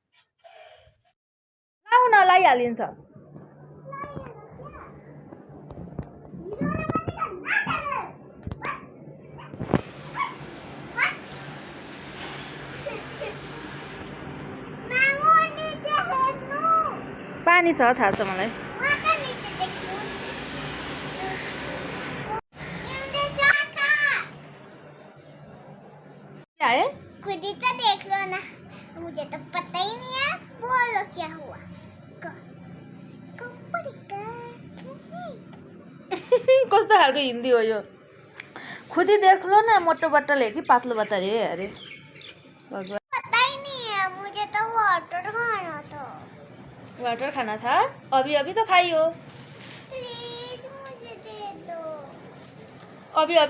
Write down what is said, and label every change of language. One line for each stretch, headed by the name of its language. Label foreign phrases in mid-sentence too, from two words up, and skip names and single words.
Nepali: लाउन लगाइहालिन्छ। पानी छ, थाहा छ मलाई।
Hindi: आए खुद ही तो देख लो ना, मुझे तो पता ही नहीं है। बोलो क्या हुआ?
Nepali: कस्तो खालको हिन्दी हो यो?
Hindi: खुदी देख लो ना,
Nepali: मोटो बट्टा ले कि पातलो बट्टा ले अरे भगवान।
Hindi: पता ही नहीं है, मुझे तो वाटर खाना था। वाटर खाना था? अभी अभी तो खाई हो। प्लीज मुझे दे दो। अभी अभी